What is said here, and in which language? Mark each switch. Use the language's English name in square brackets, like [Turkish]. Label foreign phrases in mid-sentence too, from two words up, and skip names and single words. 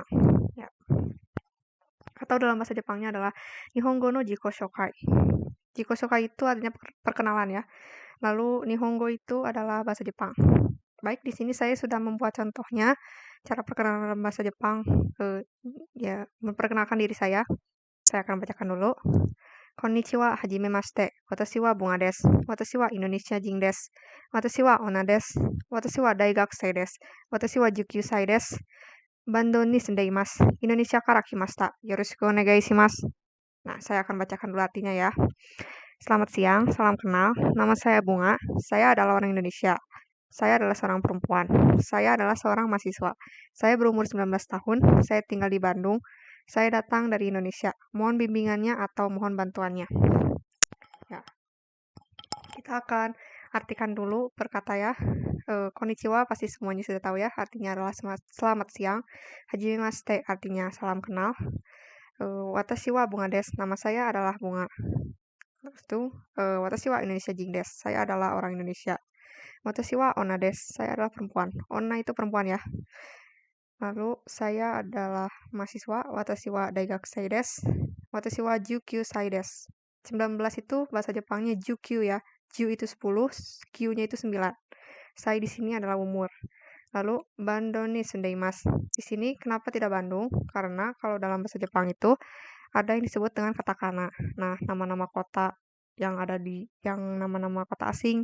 [Indonesian] Ya. Atau dalam bahasa Jepangnya adalah [Japanese] 日本語の自己紹介. 自己紹介 [Indonesian] itu artinya perkenalan ya. Lalu Nihongo itu adalah bahasa Jepang. Baik, di sini saya sudah membuat contohnya cara perkenalan dalam bahasa Jepang. Ya, memperkenalkan diri saya. Saya akan bacakan dulu. [Japanese] こんにちは、はじめまして。私はブンガです. 私はインドネシア人です。私は女です. 私は大学生です. 私は19歳です. バンドンに住んでいます. インドネシアから来ました. よろしくお願いします. [Indonesian] Nah, saya akan bacakan dulu artinya ya. Selamat siang, salam kenal. Nama saya Bunga. Saya adalah orang Indonesia. Saya adalah seorang perempuan. Saya adalah seorang mahasiswa. Saya berumur 19 tahun. Saya tinggal di Bandung. Saya datang dari Indonesia. Mohon bimbingannya atau mohon bantuannya. Ya. Kita akan artikan dulu perkata ya. Konnichiwa pasti semuanya sudah tahu ya. Artinya adalah selamat siang. Hajimemashite artinya salam kenal. [Japanese] 私はブンガです. [Indonesian] Nama saya adalah Bunga. Terus itu, [Japanese] 私はインドネシア人です. [Indonesian] Saya adalah orang Indonesia. [Japanese] 私は女です. [Indonesian] Saya adalah perempuan. Onna itu perempuan ya. Lalu saya adalah mahasiswa. [Japanese] 私は大学生です。私は19歳です. [Indonesian] 19 itu bahasa Jepangnya jukyu ya. Ju itu 10, Q-nya itu 9. Saya di sini adalah umur. Lalu [Japanese] バンドンに住んでいます. [Indonesian] Di sini kenapa tidak Bandung? Karena kalau dalam bahasa Jepang itu ada yang disebut dengan katakana. Nah, nama-nama kota yang ada yang nama-nama kota asing.